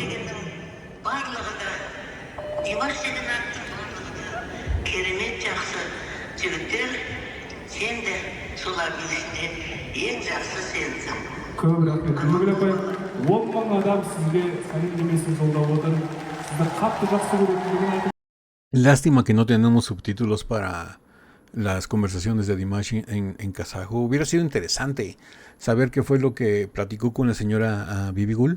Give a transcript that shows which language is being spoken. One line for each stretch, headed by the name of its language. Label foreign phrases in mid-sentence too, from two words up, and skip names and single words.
Kazakh: дегеннің барлығы да, Димаш деген аттың барлығы да керемет жақсы жігіттер. Сен де солардың ішінде ең жақсы сенсің. Көп рахмет. Бибігүл апай, 10 мың адам сізге сәлемдемесін жолдап отыр. Сізді қатты жақсы көретіндігін айтып.
Spanish: Lástima que no tenemos subtítulos para las conversaciones de Dimash en kazajo. Hubiera sido interesante saber qué fue lo que platicó con la señora Bibi Gul.